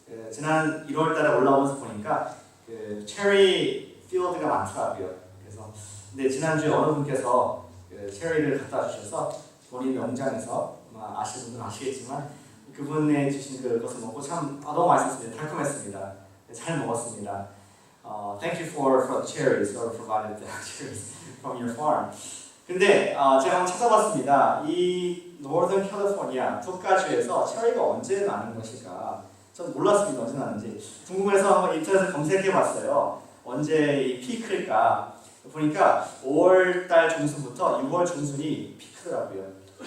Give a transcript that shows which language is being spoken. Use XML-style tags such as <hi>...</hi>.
<ko>지난 1월달에 올라오면서 보니까 체리 필드가 많더라고요. 그래서 근데 지난주에 어느 분께서 체리를 갖다 주셔서 본인 농장에서 아시는 분들은 아시겠지만 그분의 주신 그것을 먹고 참 너무 맛있었습니다. 달콤했습니다. 잘 먹었습니다.</ko> <en>Thank you for the cherries or provided the cherries from your farm.</en> <ko>근데 제가 한번 찾아봤습니다. 이 Northern California 북가주에서 체리가 언제 나는 것일까? 전 몰랐습니다. 언제 나는지. 궁금해서 한번 인터넷에 검색해봤어요. 언제 이 피크일까? 보니까 5월달 중순부터 6월 중순이 피크더라고요.</ko>